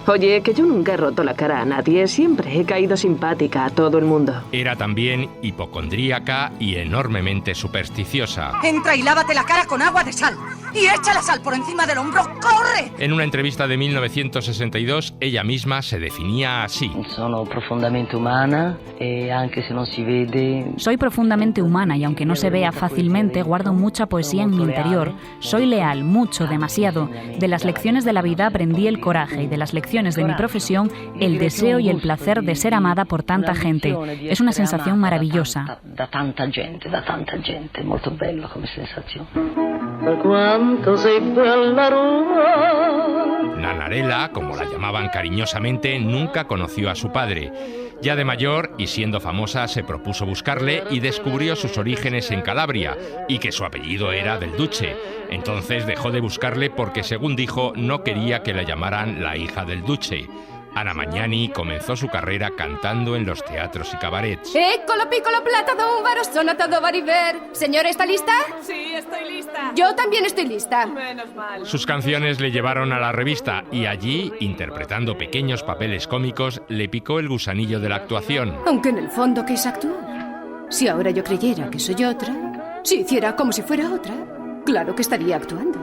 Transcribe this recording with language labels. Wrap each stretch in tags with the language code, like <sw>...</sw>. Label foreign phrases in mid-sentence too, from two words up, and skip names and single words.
<es>Oye, que yo nunca he roto la cara a nadie, siempre he caído simpática a todo el mundo. Era también hipocondríaca y enormemente supersticiosa. Entra y lávate la cara con agua de sal y echa la sal por encima del hombro, ¡corre! En una entrevista de 1962, ella misma se definía así.</es> <it>Sono profondamente umana e anche se non si vede.</it> <es>Soy profundamente humana y aunque no se vea fácilmente, guardo mucha poesía en mi interior. Soy leal, mucho, demasiado. De las lecciones de la vida aprendí el coraje y de las lecciones de mi profesión el deseo y el placer de ser amada por tanta gente. Es una sensación maravillosa.</es> <it>Da tanta gente, molto bello come sensazione. Per quanto sei bella Roma.</it> <es>Nanarela, como la llamaban cariñosamente, nunca conoció a su padre. Ya de mayor y siendo famosa, se propuso buscarle y descubrió sus orígenes en Calabria y que su apellido era del Duce. Entonces dejó de buscarle porque, según dijo, no quería que la llamaran la hija del Duce. Anna Magnani comenzó su carrera cantando en los teatros y cabarets. Eccolo piccolo plata d'un varo sonata vari ver. Señora, ¿está lista? Sí, estoy lista. Yo también estoy lista. Menos mal. Sus canciones le llevaron a la revista y allí, interpretando pequeños papeles cómicos, le picó el gusanillo de la actuación. Aunque en el fondo, ¿qué es actuar? Si ahora yo creyera que soy otra, si hiciera como si fuera otra, claro que estaría actuando.</es>